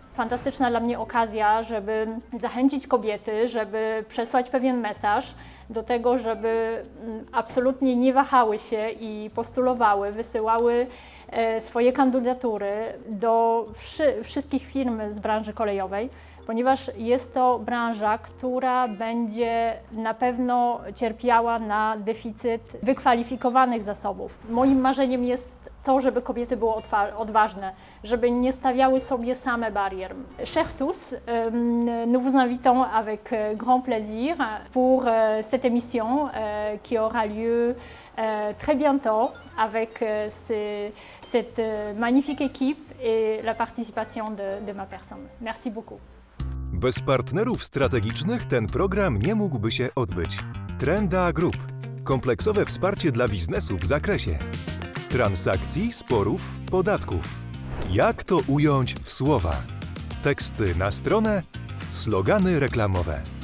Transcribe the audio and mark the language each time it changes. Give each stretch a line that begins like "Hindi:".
Polish: Fantastyczna dla mnie okazja, żeby zachęcić kobiety, żeby przesłać pewien mesaż do tego, żeby absolutnie nie wahały się i postulowały, wysyłały swoje kandydatury do wszystkich firm z branży kolejowej, ponieważ jest to branża, która będzie na pewno cierpiała na deficyt wykwalifikowanych zasobów. Moim marzeniem jest to, żeby kobiety były odważne, żeby nie stawiały sobie same barier.
French: Chers tous, nous vous invitons avec grand plaisir pour cette émission qui aura lieu très bientôt avec cette magnifique équipe et la participation de ma personne. Merci beaucoup.
Polish: Bez partnerów strategicznych ten program nie mógłby się odbyć. Trenda Group. Kompleksowe wsparcie dla biznesu w zakresie transakcji, sporów, podatków. Jak to ująć w słowa? Teksty na stronę, slogany reklamowe.